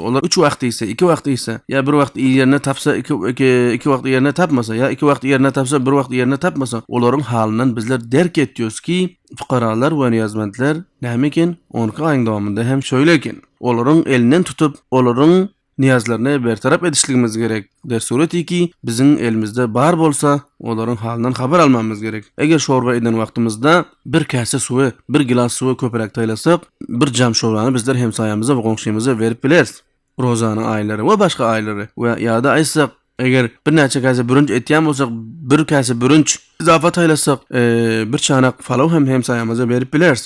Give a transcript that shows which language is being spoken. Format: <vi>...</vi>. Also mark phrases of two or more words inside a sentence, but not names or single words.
<tk>Olar 3 wagt ise, 2 wagt ise, ya bir wagt ýerine tapsa, 2 wagt ýerine tapmasa, ya 2 wagt ýerine tapsa, 1 wagt ýerine tapmasa, olaryň halyny bizler derk etýäs ki, fuqaralar we niyazmetler näme eken? 12 aýyň dowamında hem şöyle eken. Olaryň elinden tutup, olaryň niyazlaryny bertarap edişligimiz gerek.</tk> <fa>در صورتی که</fa> <tk>bizim elimizde bar bolsa, olaryň halynyň habar almamız gerek. Eger şorba eden wagtymyzda bir kase suwy, bir gilas suwy köperek taýlasak, bir jam şorbany bizler hem saýamyza we goňşymyza berip bileriz. Rozany aýlary we başga aýlary we ýa-da aýtsak, eger bir näçe kase bürünç etýän bolsak, bir kase bürünç izafa taýlasak, bir çanak falaw hem saýamyza berip bileriz.</tk>